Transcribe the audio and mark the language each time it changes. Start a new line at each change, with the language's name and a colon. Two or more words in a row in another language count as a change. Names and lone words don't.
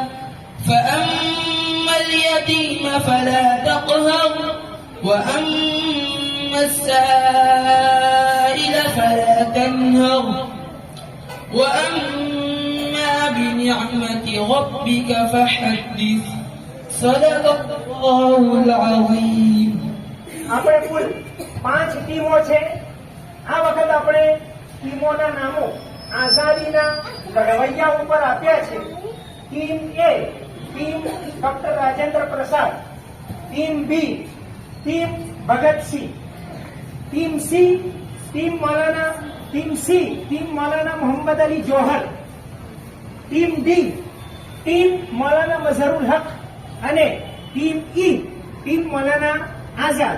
Arabic: فأما اليتيم فلا تقهر وأما السائل فلا تنهر وأما بنعمة ربك فحدث. صدق الله العظيم.
Gujarati: આપણે કુલ 5 ટીમો છે. આ વખત આપણે ટીમોના નામો આઝાદીના ઘડવૈયા ઉપર આપ્યા છે. ટીમ એ ટીમ ડોક્ટર રાજેન્દ્ર પ્રસાદ, ટીમ બી ટીમ ભગતસિંહ, ટીમ સી ટીમ મૌલાના મોહમ્મદ અલી જોહર, ટીમ ડી ટીમ મૌલાના મઝહરુલ હક અને ટીમ ઈ ટીમ મૌલાના આઝાદ.